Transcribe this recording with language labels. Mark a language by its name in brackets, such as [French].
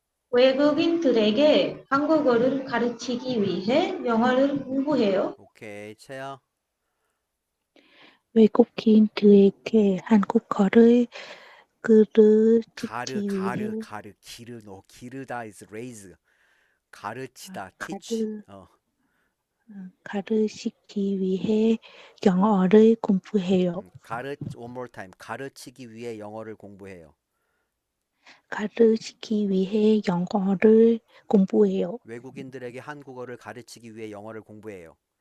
[Korean] 외국인들에게 한국어를 가르치기 위해 영어를 공부해요. 오케이. 채아. 외국인들에게 한국어를 가르치기 위해 [English] 기르다 is raise. 가르치다 teach. [Korean] 가르치기 위해 영어를 공부해요. [English] one more time. [Korean] 가르치기 위해 영어를 공부해요. 가르치기 위해 영어를 공부해요. 외국인들에게 한국어를 가르치기 위해 영어를 공부해요.